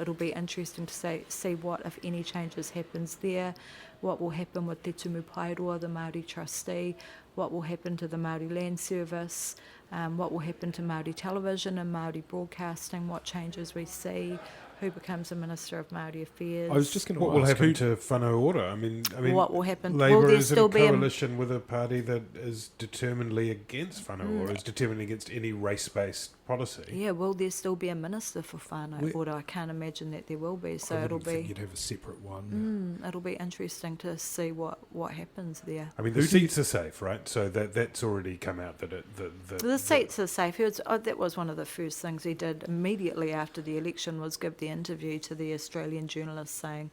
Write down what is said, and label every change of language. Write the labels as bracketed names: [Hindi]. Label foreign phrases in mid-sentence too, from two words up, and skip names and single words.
[English] It'll be interesting to see what, if any, changes happens there, what will happen with Te Tumu Pairoa, the Māori trustee, what will happen to the Māori Land Service, what will happen to Māori Television and Māori broadcasting, what changes we see, who becomes a Minister of Māori Affairs. I was just going to What will happen to whānau ora? I mean, what will happen? Labour is in a coalition with a party that is determinedly against whānau ora, is determined against any race-based policy. Yeah, will there still be a Minister for whānau ora? I can't imagine that there will be. So I think you'd have a separate one. It'll be interesting to see what happens there. I mean, the seats are safe, right? So that's already come out that the seats are safe. That was one of the first things he did immediately after the election, was give the interview to the Australian journalist saying